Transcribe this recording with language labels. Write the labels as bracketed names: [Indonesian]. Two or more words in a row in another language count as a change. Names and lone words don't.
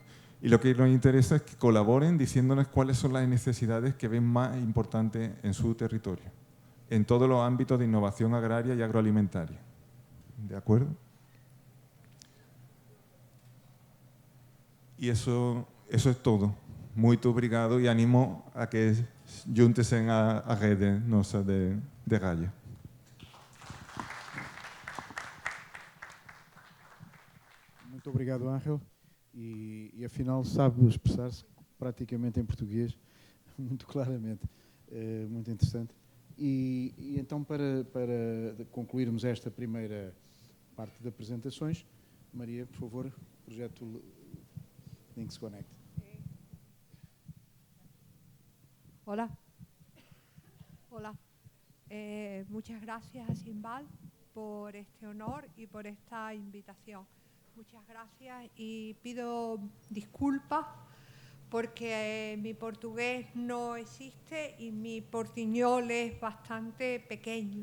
[Spanish] Y lo que nos interesa es que colaboren diciéndonos cuáles son las necesidades que ven más importantes en su territorio, en todos los ámbitos de innovación agraria y agroalimentaria. ¿De acuerdo? Y eso es todo. [Portuguese] Muito obrigado [Spanish] y animo a que júntese [Portuguese] a rede nossa de Gaia. Muito obrigado, Ángel. E afinal sabe expressar-se praticamente em português, muito claramente. Muito interessante. E então, para concluirmos esta primeira parte de apresentações, Maria, por favor, projeto Links Connect. [Spanish] Hola. Hola. Muchas gracias a Simbal por este honor y por esta invitación. Muchas gracias y pido disculpas porque mi portugués no existe y mi portuñol es bastante pequeño.